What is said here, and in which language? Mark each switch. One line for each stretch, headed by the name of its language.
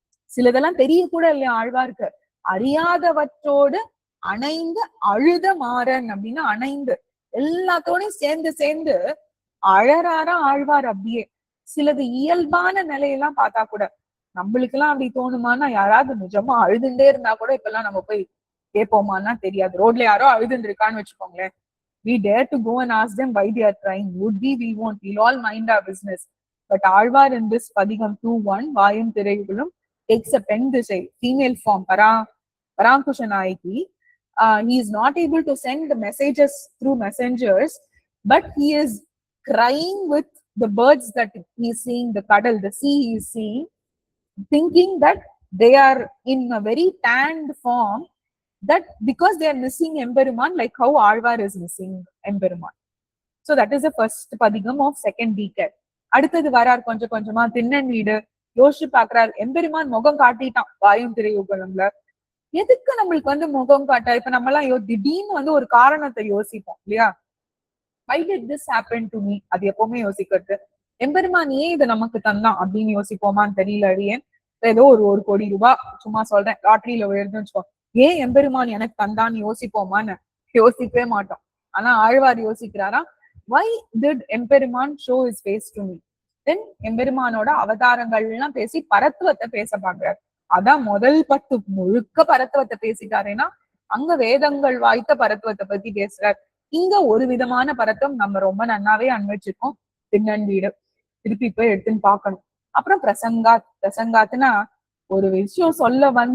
Tamil: சிலதெல்லாம் தெரிய கூட இல்லையா ஆழ்வார்க்கு. அறியாதவற்றோடு அணைந்து அழுத மாறன் அப்படின்னு, அணைந்து எல்லாத்தோடையும் சேர்ந்து சேர்ந்து அழறாரா ஆழ்வார். அப்படியே சிலது இயல்பான நிலையெல்லாம் பார்த்தா கூட நம்மளுக்கு எல்லாம் அப்படி தோணுமான்னா, யாராவது நிஜமா அழுதுண்டே இருந்தா கூட இப்பெல்லாம் நம்ம போய் கேட்போமான்னா தெரியாது. ரோட்ல யாரோ அழுதுன்னு இருக்கான்னு வச்சுக்கோங்களேன்,
English: we dare to go and ask them why they are crying. Would we won't. We'll all mind our business. But Alvar in this Padigam 2:1, Vayum Tirayugalum, takes a pen dishay, female form, Parankushanayaki. He is not able to send the messages through messengers, but he is crying with the birds that he is seeing, the cuddle, the sea he is seeing, thinking that they are in a very tanned form, that because they are missing Emperuman, like how Alvar is missing Emperuman. So that is the first Padigam of second decade.
Tamil: அடுத்தது வரார் கொஞ்சம் கொஞ்சமா திண்ணன் வீடு. யோசிச்சு பாக்குறாரு, எம்பெருமான் முகம் காட்டிட்டான் வாயும் திரையுகலம்ல, எதுக்கு நம்மளுக்கு முகம் காட்டா? இப்ப நம்ம எல்லாம் திடீர்னு ஒரு காரணத்தை யோசிப்போம் இல்லையா.
English: why did this happen to me?
Tamil: அது எப்பவுமே யோசிக்கிறது. எம்பெருமான் ஏன் இதை நமக்கு தந்தான் அப்படின்னு யோசிப்போமான்னு தெரியல. அடியேன் ஏதோ ஒரு கோடி ரூபாய் சும்மா சொல்றேன் லாட்டரியில விழுதுன்னு வச்சுக்கோ, ஏன் எம்பெருமான் எனக்கு தந்தான்னு யோசிப்போமான்னு யோசிக்கவே மாட்டோம். ஆனா ஆழ்வார் யோசிக்கிறாரா,
English: why did Emperuman show his face to me?
Tamil: தென் எம்பெருமானோட அவதாரங்கள் எல்லாம் பேசி பரத்துவத்தை பேச பாக்குறாரு. அதான் முதல் 10 முழுக்க பரத்துவத்தை பேசிட்டாருன்னா, அங்க வேதங்கள் வாய்த்த பரத்துவத்தை பத்தி பேசுறாரு. இங்க ஒரு விதமான பரத்துவம் நம்ம ரொம்ப நன்னாவே அனுபவிச்சிருக்கோம். திண்ணன் வீடு திருப்பி போய் எடுத்துன்னு பார்க்கணும். அப்புறம் பிரசங்காத்துனா ஒரு விஷயம் சொல்ல